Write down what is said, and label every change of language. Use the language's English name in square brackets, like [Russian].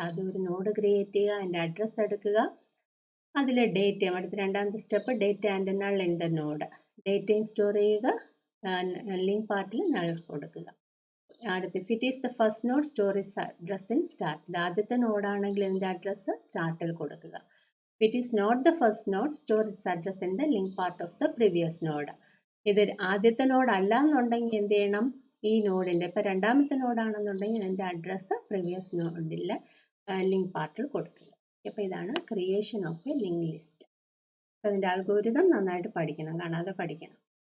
[Malayalam] ആദ്യം ഒരു node create ചെയ്യുക, അതിൻ്റെ അഡ്രസ്സ് എടുക്കുക, അതിലെ ഡേറ്റയും. അടുത്ത രണ്ടാമത്തെ step [English] Data and null in the node. [Malayalam] ഡേറ്റയും store ചെയ്യുക, ലിങ്ക് പാർട്ടിൽ നൾ കൊടുക്കുക. [English] അടുത്ത് if it is the first node store its address in start. [Malayalam] ഇത് ആദ്യത്തെ നോഡാണെങ്കിൽ ഇതിൻ്റെ അഡ്രസ്സ് സ്റ്റാർട്ടിൽ കൊടുക്കുക. [English] If it is not the first node, store its address in the link part of the previous node. [Malayalam] ഇത് ആദ്യത്തെ node അല്ല എന്നുണ്ടെങ്കിൽ എന്ത് ചെയ്യണം? ഈ നോഡിൻ്റെ ഇപ്പോൾ രണ്ടാമത്തെ നോഡാണെന്നുണ്ടെങ്കിൽ അതിൻ്റെ അഡ്രസ്സ് പ്രീവിയസ് നോഡിലെ ലിങ്ക് പാർട്ടിൽ കൊടുക്കുക. അപ്പോൾ ഇതാണ് creation of A link list. അപ്പോൾ അതിൻ്റെ അൽഗോരിതം നന്നായിട്ട് പഠിക്കണം, കാണാതെ പഠിക്കണം.